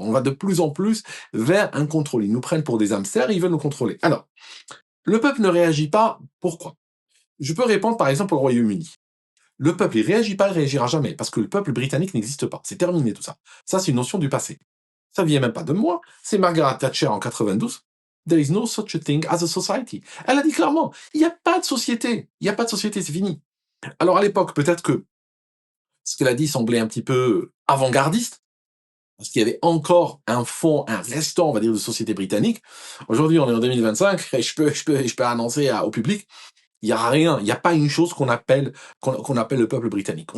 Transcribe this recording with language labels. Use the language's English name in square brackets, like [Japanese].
[French] On va de plus en plus vers un contrôle. Ils nous prennent pour des hamsters, ils veulent nous contrôler. Alors, le peuple ne réagit pas. Pourquoi? Je peux répondre par exemple au Royaume-Uni. Le peuple, il réagit pas, il réagira jamais, parce que le peuple britannique n'existe pas. C'est terminé tout ça. Ça, c'est une notion du passé. Ça vient même pas de moi. C'est Margaret Thatcher en 92. [English] There is no such a thing as a society. [French] Elle a dit clairement, il n'y a pas de société. Il n'y a pas de société, c'est fini. Alors à l'époque, peut-être que ce qu'elle a dit semblait un petit peu avant-gardiste, parce qu'il y avait encore un fond, un restant, on va dire, de société britannique. Aujourd'hui, on est en 2025, et je peux annoncer au public, il y a rien, il y a pas une chose qu'on appelle le peuple britannique.